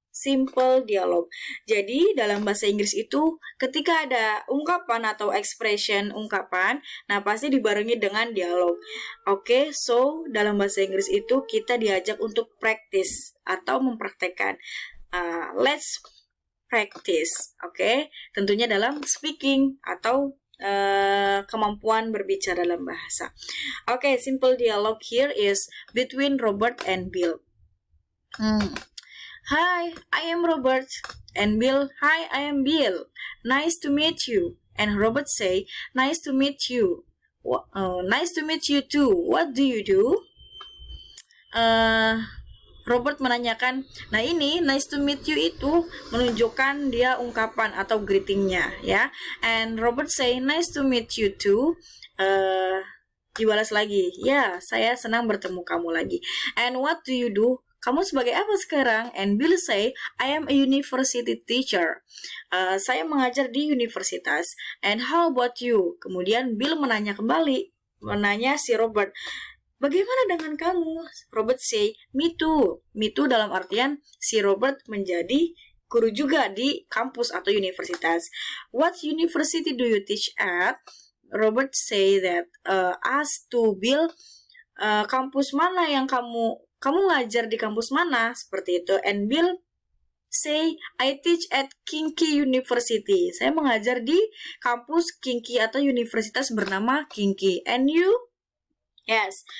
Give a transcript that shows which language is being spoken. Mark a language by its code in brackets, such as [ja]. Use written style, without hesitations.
[id] simple dialog. Jadi dalam bahasa Inggris itu ketika ada ungkapan atau expression ungkapan, nah pasti dibarengi dengan dialog. Oke, so dalam bahasa Inggris itu kita diajak untuk practice atau mempraktekkan. [en] Let's practice, oke? [id] Tentunya dalam speaking atau kemampuan berbicara dalam bahasa. [en] Oke, simple dialogue here is between Robert and Bill. Hi, I am Robert. And Bill, hi, I am Bill. Nice to meet you. And Robert say, nice to meet you. Nice to meet you too. What do you do? [id] Robert menanyakan, nah ini nice to meet you itu menunjukkan dia ungkapan atau greetingnya ya. [en] And Robert say, nice to meet you too. [id] Dibalas lagi, ya saya senang bertemu kamu lagi. [en] And what do you do? [id] Kamu sebagai apa sekarang? [en] And Bill say, I am a university teacher. [id] Saya mengajar di universitas. [en] And how about you? [id] Kemudian Bill menanya kembali, menanya si Robert, bagaimana dengan kamu? [en] Robert say, me too. [id] Me too dalam artian si Robert menjadi guru juga di kampus atau universitas. [en] What university do you teach at? Robert say that, ask to Bill, [id] kampus mana yang kamu ngajar di kampus mana? Seperti itu. [en] And Bill say, I teach at Kinky University. [id] Saya mengajar di kampus Kinky atau universitas bernama Kinky. [en] And you? Yes.